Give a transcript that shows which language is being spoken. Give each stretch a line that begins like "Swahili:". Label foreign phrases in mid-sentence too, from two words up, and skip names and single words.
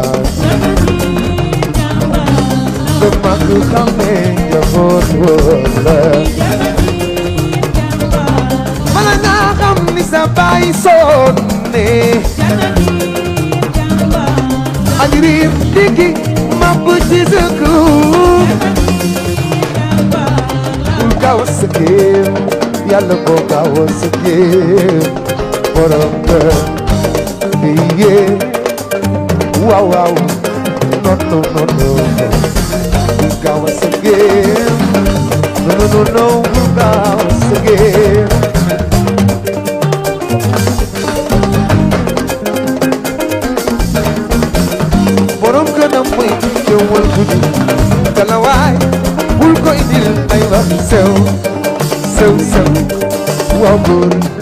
Wolof: sa mag xam ne njaboot woon la bala nga xam ni sa baay sonne ajrim digi mapp ci sa kër bul gaaw a sëggee yàlla boo gaaw a sëggee borom kër
English: yeah, wow, wow, no, no, no, no, no. Go once again, no, no, no, no, go once again.
Wolof: Borom kana muy kewal gudi, kalawai, bul ko indil ay wax sew, sew, sew,
English: wow, good.